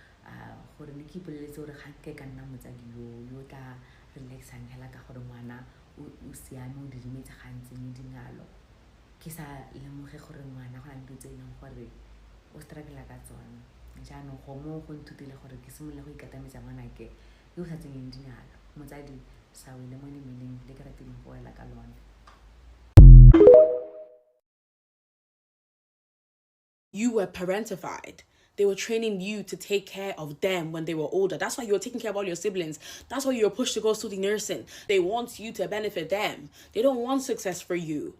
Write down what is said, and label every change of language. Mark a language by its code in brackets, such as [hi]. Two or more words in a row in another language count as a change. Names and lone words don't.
[tn] gore ne ke ipoleletse gore ga nke ka nna motsadi yo tla relaxang hela ka gore ngwana o siame o didimetse gantseng dingalo ke sa lemoge gore ngwana go na le dilo tse e leng gore o struggle ka tsone jaanong go mo go nthutile gore ke simolola go ikatametse ngwanake yo o sa tsenyeng dingalo motsadi sa wele mo lemeleng le ke ratileng go wela ka lone. [en] You were parentified. They were training you to take care of them when they were older. That's why you were taking care of all your siblings. That's why you were pushed to go study nursing. They want you to benefit them. They don't want success for you.